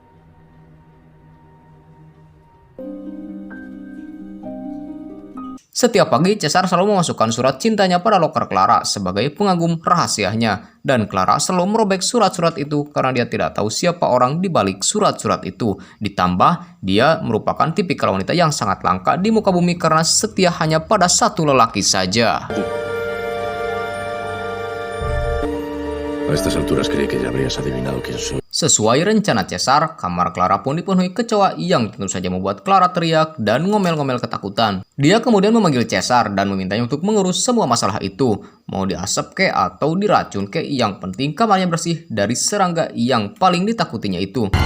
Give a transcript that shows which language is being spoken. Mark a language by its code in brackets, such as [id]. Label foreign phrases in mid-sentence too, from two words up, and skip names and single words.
[id] Setiap pagi, Cesar selalu memasukkan surat cintanya pada loker Clara sebagai pengagum rahasianya. Dan Clara selalu merobek surat-surat itu karena dia tidak tahu siapa orang di balik surat-surat itu. Ditambah, dia merupakan tipikal wanita yang sangat langka di muka bumi karena setia hanya pada satu lelaki saja. [es] A estas alturas creí que ya habrías adivinado quién soy. [id] Sesuai rencana Cesar, kamar Clara pun dipenuhi kecoa yang tentu saja membuat Clara teriak dan ngomel-ngomel ketakutan. Dia kemudian memanggil Cesar dan memintanya untuk mengurus semua masalah itu. Mau diasap ke atau diracun ke, yang penting kamarnya bersih dari serangga yang paling ditakutinya itu.